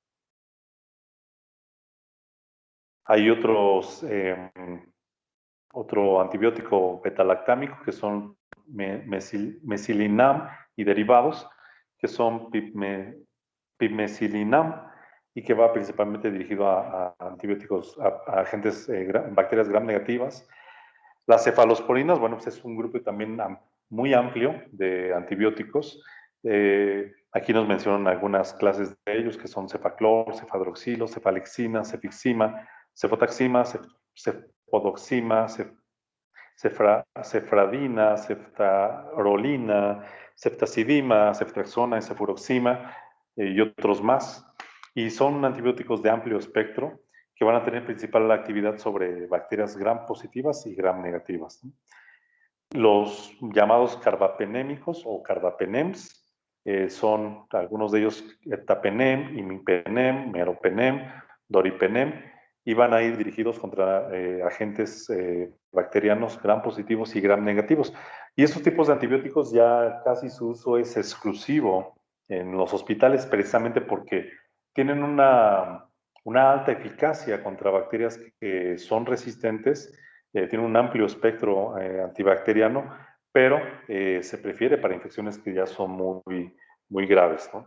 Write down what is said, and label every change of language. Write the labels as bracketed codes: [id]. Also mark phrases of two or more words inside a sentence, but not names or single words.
[es] Hay otro antibiótico betalactámico que son mesilinam y derivados, que son pimecilinam, y que va principalmente dirigido a antibióticos, a agentes, bacterias gram negativas. Las cefalosporinas, bueno, pues es un grupo también muy amplio de antibióticos. Aquí nos mencionan algunas clases de ellos, que son cefaclor, cefadroxilo, cefalexina, cefixima, cefotaxima, cefodoxima, cefradina, ceftarolina, ceftacidima, ceftraxona, cefuroxima y otros más. Y son antibióticos de amplio espectro que van a tener principal actividad sobre bacterias gram positivas y gram negativas, ¿no? Los llamados carbapenémicos o carbapenems son algunos de ellos ertapenem, imipenem, meropenem, doripenem, y van a ir dirigidos contra agentes bacterianos gram positivos y gram negativos. Y estos tipos de antibióticos ya casi su uso es exclusivo en los hospitales, precisamente porque tienen una alta eficacia contra bacterias que son resistentes, tiene un amplio espectro antibacteriano, pero se prefiere para infecciones que ya son muy graves, ¿no?